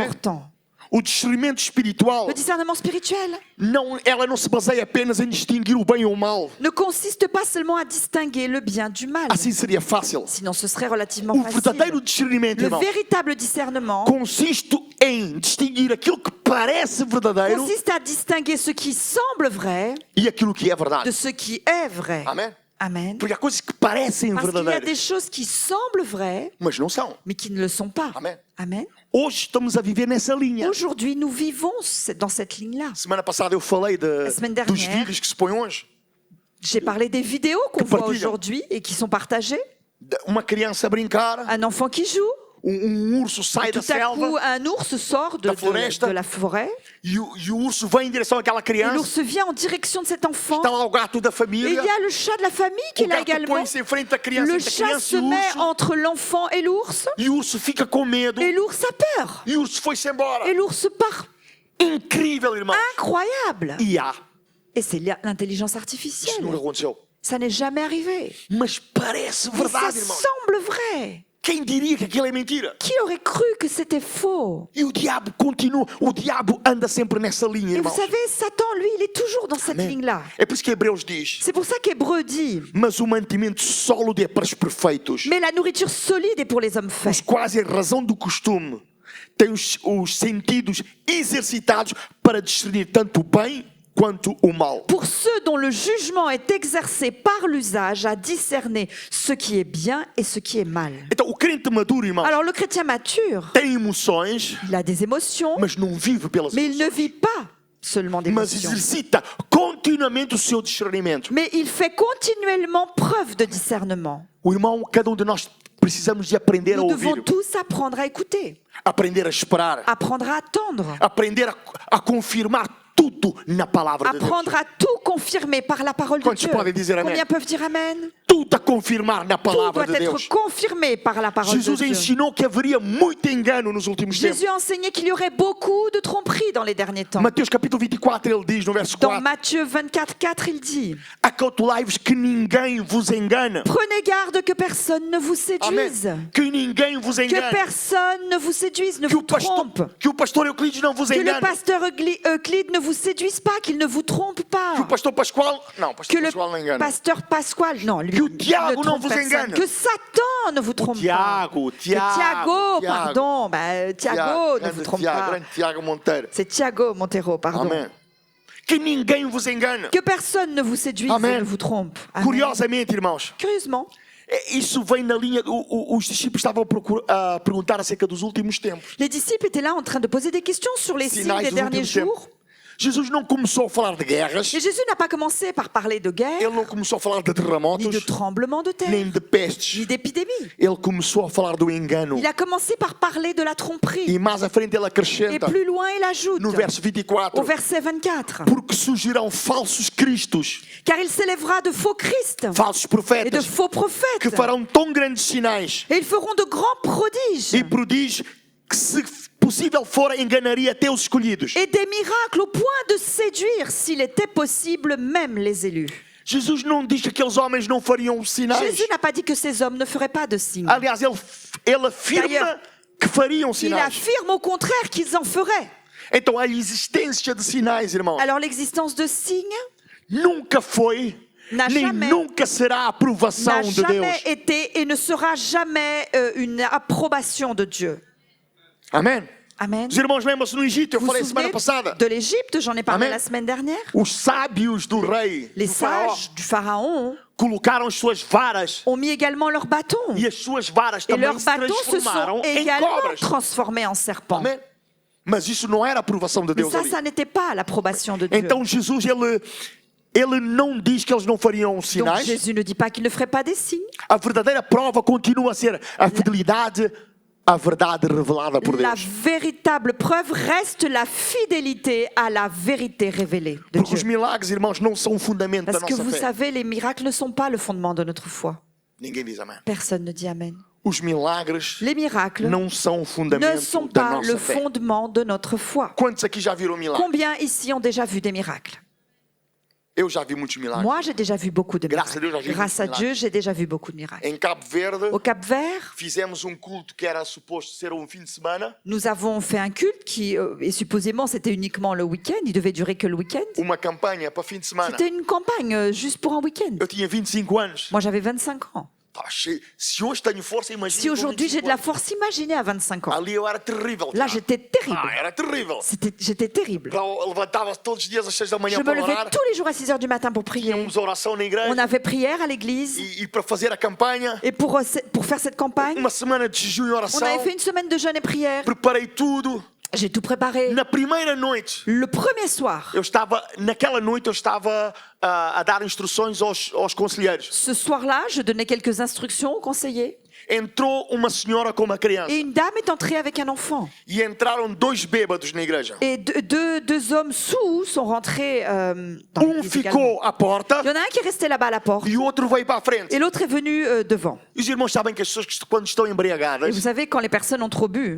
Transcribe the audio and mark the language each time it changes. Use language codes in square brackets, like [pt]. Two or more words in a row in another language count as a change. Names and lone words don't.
[fr] important. [pt] O discernimento espiritual, [fr] Le discernement spirituel [pt] ela não se baseia apenas em distinguir o bem ou o mal. [fr] ne consiste pas seulement à distinguer le bien du mal. [pt] Assim seria fácil. [fr] Sinon, ce serait relativement [pt] O verdadeiro [fr] facile. [pt] discernimento, [fr] Le [pt] irmão, [fr] véritable discernement [pt] consiste em distinguir aquilo que parece verdadeiro [fr] consiste à distinguer ce qui semble vrai [pt] e aquilo que é [fr] de [pt] verdade. [fr] ce qui est vrai. [pt] Amém? [fr] Amen. [pt] Porque há coisas que parecem [fr] Parce qu'il y a des [pt] verdadeiras, [fr] choses qui semblent vraies, [pt] mas não são. [fr] mais qui ne le sont pas. Amen. Amen. [pt] Hoje estamos a viver nessa linha. [fr] Aujourd'hui, nous vivons dans cette ligne-là. [pt] Semana passada eu falei [fr] semaine [pt] dos [fr] dernière, [pt] vídeos que se põem hoje. [fr] J'ai parlé des vidéos qu'on [pt] Que [fr] voit [pt] partilham. [fr] aujourd'hui et qui sont partagées. [pt] Uma criança a brincar, [fr] Un enfant qui joue, [pt] urso sai da [fr] tout à coup, [pt] selva [fr] un ours sort [pt] Da floresta. [fr] de la forêt. [pt] e o urso vem em direção àquela [fr] Et [pt] criança. [fr] l'ours vient en direction de cet enfant. [pt] Está lá o gato da [fr] Et il [pt] família. [fr] y a le chat de la famille qui [pt] O [fr] est là [pt] gato [fr] également. [pt] põe-se em frente da criança, [fr] Le [pt] entre a [fr] chat [pt] criança [fr] se [pt] e o [fr] met [pt] urso. [fr] entre l'enfant et l'ours. [pt] E o urso fica com medo. [fr] Et l'ours a peur. [pt] E o urso foi-se embora. [fr] Et l'ours part. [pt] Incrível, irmão. [fr] Incroyable. [pt] IA. [fr] Et c'est l'intelligence [pt] Isso [fr] artificielle. [pt] nunca aconteceu. [fr] Ça n'est jamais arrivé. [pt] Mas parece [fr] Mais ça [pt] verdade, irmão. [fr] semble vrai. [pt] Quem diria que aquilo é mentira? [fr] Qui aurait cru que c'était faux? [pt] E o diabo continua. O diabo anda sempre nessa linha, [fr] Et vous [pt] irmão. [fr] savez, Satan, lui, il est toujours dans cette ligne-là. [pt] É por isso que Hebreus diz: [fr] C'est pour ça qu'Hébreu dit, [pt] mas o mantimento sólido é para os perfeitos, [fr] mais la nourriture solide est pour les hommes [pt] os [fr] faits. [pt] quais, em razão do costume, têm os sentidos exercitados para discernir tanto o bem quanto o mal. [fr] Pour ceux dont le jugement est exercé par l'usage à discerner ce qui est bien et ce qui est mal. [pt] Então, o crente maduro, irmão, [fr] Alors le chrétien mature, [pt] tem emoções, [fr] il a des émotions, [pt] mas não vive pelas [fr] mais il ne [pt] emoções. [fr] vit pas seulement [pt] Mas [fr] d'émotions. [pt] exercita continuamente o seu discernimento. [fr] Mais il fait continuellement preuve de discernement. [pt] O irmão, cada de nós precisamos de aprender a [fr] Nous devons [pt] ouvir, [fr] tous apprendre à écouter, [pt] aprender a esperar, [fr] apprendre à attendre, [pt] aprender a confirmar tudo na palavra de Deus. [fr] apprendre à tout confirmer par la parole de [pt] Quantos [fr] Dieu. [pt] podem dizer amém? [fr] Combien peuvent dire Amen? [pt] tudo a confirmar na [fr] Tout [pt] palavra [fr] doit [pt] de [fr] être [pt] Deus. [fr] confirmé par la parole de [pt] Jesus [fr] Dieu. [pt] ensinou que haveria muito engano nos últimos tempos. [fr] Jésus a enseigné qu'il y aurait beaucoup de tromperies dans les derniers temps. [pt] Mateus capítulo 24, ele diz no verso [fr] Dans [pt] 4: [fr] Matthieu 24, 4, il dit: [pt] Acautelai-vos que ninguém vos engane. [fr] Prenez garde que personne ne vous [pt] Amém. [fr] séduise. [pt] Que ninguém vos [fr] Que [pt] engane. [fr] personne ne vous séduise, ne [pt] Que [fr] vous [pt] o pastor, [fr] trompe. [pt] que o pastor Euclides não vos [fr] Que le [pt] engane. [fr] pasteur Euclide ne vous séduise pas, qu'il ne vous trompe pas. [pt] Que o pastor Pascoal, não, pastor [fr] Que le [pt] Pascoal não engana. [fr] pasteur Pasquale, non, lui, [pt] Que o [fr] ne [pt] Tiago não [fr] trompe vous personne. [pt] engane. [fr] Que Satan ne vous trompe pas. [pt] Tiago, [fr] Que Thiago, pardon, Thiago ne vous trompe pas. [pt] grande Tiago Monteiro. [fr] C'est Thiago Montero, pardon. [pt] Amém. Que ninguém vos engane. [fr] Que personne ne vous séduise Amen. et ne vous trompe. Amen. [pt] Curiosamente, irmãos, [fr] Curieusement, [pt] isso vem na linha. Os discípulos estavam a perguntar acerca dos últimos tempos. [fr] les disciples étaient là en train de poser des questions sur les signes [pt] Sinais [fr] des [pt] dos [fr] derniers [pt] últimos [fr] jours. [pt] tempos. Jesus não começou a falar de guerras, [fr] Et Jésus n'a pas commencé par parler de guerre, [pt] ele não começou a falar de [fr] ni de [pt] terremotos, [fr] tremblements de terre, [pt] nem de [fr] ni [pt] pestes. [fr] d'épidémies. [pt] Ele começou a falar do engano. [fr] Il a commencé par parler de la tromperie. [pt] E mais à frente ele [fr] Et [pt] acrescenta, [fr] plus loin, il ajoute, [pt] no verso [fr] au [pt] 24, [fr] verset 24, [pt] porque surgirão falsos cristos, [fr] car il s'élèvera de faux Christ [pt] falsos [fr] et de [pt] profetas, [fr] faux [pt] que [fr] prophètes. [pt] farão tão grandes sinais [fr] Et ils feront de grands prodiges [pt] e prodígios que, se possível for, enganaria até os escolhidos. [fr] et des miracles au point de séduire, s'il était possible, même les élus. [pt] Jesus não diz que aqueles homens não fariam sinais. [fr] Jésus n'a pas dit que ces hommes ne feraient pas de signes. [pt] Aliás, ele afirma [fr] D'ailleurs, [pt] que fariam [fr] Il [pt] sinais. [fr] affirme au contraire qu'ils en feraient. [pt] Então a existência de sinais, irmãos, [fr] Alors l'existence de signes [pt] nunca foi, [fr] N'a [pt] nem [fr] jamais- [pt] nunca será a aprovação [fr] n'a [pt] de [fr] jamais [pt] Deus. [fr] été et ne sera jamais une approbation de Dieu. [pt] Amém? [fr] Amen. [pt] Os irmãos lembram-se no Egito, eu [fr] Vous vous [pt] falei semana [fr] souvenez [pt] passada. [fr] de l'Égypte, j'en ai parlé Amen. la semaine dernière. [pt] Os sábios do rei, [fr] Les [pt] do faraó, [fr] sages du Pharaon [pt] colocaram as suas varas [fr] ont mis également leurs bâtons. [pt] e as suas varas [fr] Et [pt] também [fr] leurs [pt] se [fr] bâtons se [pt] transformaram [fr] sont [pt] em [fr] également [pt] cobras. [fr] transformés en serpents. [pt] Amém? Mas isso não era a aprovação de [fr] Mais [pt] Deus [fr] ça, [pt] ali. [fr] ça n'était pas l'approbation de Dieu. [pt] Então Jesus, ele não diz que eles não fariam [fr] Donc [pt] sinais. [fr] Jésus ne dit pas qu'il ne ferait pas des signes. [pt] A verdadeira prova continua a ser a fidelidade à verdade revelada por [fr] La [pt] Deus. [fr] véritable preuve reste la fidélité à la vérité révélée de [pt] Porque os [fr] Dieu. [pt] milagres, irmãos, não são o fundamento da [fr] Parce que [pt] nossa [fr] vous [pt] fé. [fr] savez, les miracles ne sont pas le fondement de notre foi. [pt] Ninguém diz amém. [fr] Personne ne dit Amen. [pt] Os milagres [fr] Les miracles [pt] não são o [fr] ne [pt] fundamento [fr] sont [pt] da [fr] pas le [pt] nossa fé. [fr] fondement de notre foi. [pt] Quantos aqui já viram milagres? [fr] Combien ici ont déjà vu des miracles? [pt] Eu já vi muitos milagres. [fr] Moi, j'ai déjà vu beaucoup de Grâce à Dieu, miracles. j'ai vu Grâce à beaucoup de Dieu, j'ai déjà vu beaucoup de miracles. [pt] Em Cabo Verde, [fr] Au Cap-Vert, [pt] fizemos culto que era suposto ser fim de semana. [fr] nous avons fait un culte qui, et supposément, c'était uniquement le week-end. Il devait durer que le week-end. [pt] Uma campanha para fim de semana. [fr] C'était une campagne juste pour un week-end. [pt] Eu tinha 25 anos. [fr] Moi, j'avais 25 ans. [pt] Estava cheio. Se hoje tenho força, imagina. [fr] Si [pt] com [fr] aujourd'hui j'ai [pt] 25 [fr] de la [pt] anos. [fr] force, imaginez à 25 ans. [pt] Ali eu era terrível. [fr] Là, [pt] Tiago. [fr] j'étais terrible. [pt] Era terrível. [fr] J'étais terrible. [pt] Eu levantava-se todos os dias às 6 da manhã [fr] Je me [pt] para [fr] levais [pt] orar. [fr] tous les jours à 6 heures du matin pour prier. [pt] Tínhamos oração na igreja. [fr] On avait prière à l'église. [pt] E para fazer a campanha, [fr] Et pour faire cette campagne, [pt] uma semana de jejum e [fr] on [pt] oração. [fr] avait fait une semaine de jeûne et prière. [pt] Preparei tudo. [fr] J'ai tout préparé. [pt] Na primeira noite, [fr] Le premier soir, [pt] naquela noite eu estava a dar instruções aos conselheiros. [fr] ce soir-là, je donnais quelques instructions aux conseillers. [pt] Entrou uma senhora com uma criança. [fr] Et une dame est entrée avec un enfant. [pt] E entraram dois bêbados na igreja. [fr] Et deux hommes sous sont rentrés dans l'église également. [pt] Ficou à porta [fr] Il y en a un qui est resté là-bas à la porte. [pt] e o outro veio para a frente. [fr] Et l'autre est venu devant. [pt] E os irmãos sabem que as pessoas, quando estão [fr] Et [pt] embriagadas, [fr] vous savez, quand les personnes ont trop bu,